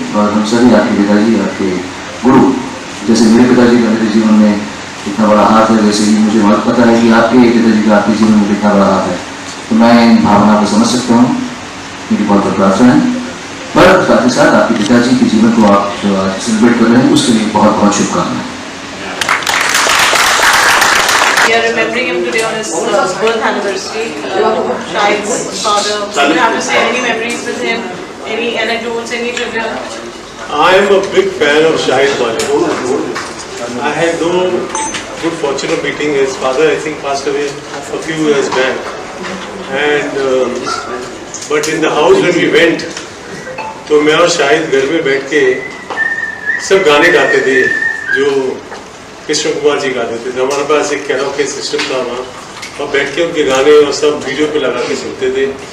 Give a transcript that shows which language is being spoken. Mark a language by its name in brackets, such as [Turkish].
[Hindi] और हम सभी आपके पिताजी, आपके गुरु, जैसे मेरे पिताजी का मेरे जीवन में इतना बड़ा हाथ है, वैसे ही मुझे बहुत पता है कि आपके पिताजी का आपके जीवन में कितना बड़ा हाथ है। तो मैं इन भावना को समझ सकता हूँ, मेरी बहुत बहुत प्रार्थना है। पर साथ ही साथ आपके पिताजी के जीवन को आप जो आज सेलिब्रेट कर रहे हैं उसके लिए बहुत बहुत शुभकामनाएं। [English] We are remembering him today on his birth anniversary. Shahid's father. Do you have to say any memories with him? Any anecdotes? Any trivia? I am a big fan of Shahid Malik. I had no good fortune of meeting his father. I think passed away a few years back. And but in the house when we went, [Hindi] तो मैं और शाहिद घर में बैठ के सब गाने गाते थे जो कृष्ण कुमार जी गाते थे। हमारे पास एक कैरोके सिस्टम था वहाँ, और बैठ के उनके गाने और सब वीडियो पे लगा के सुनते थे।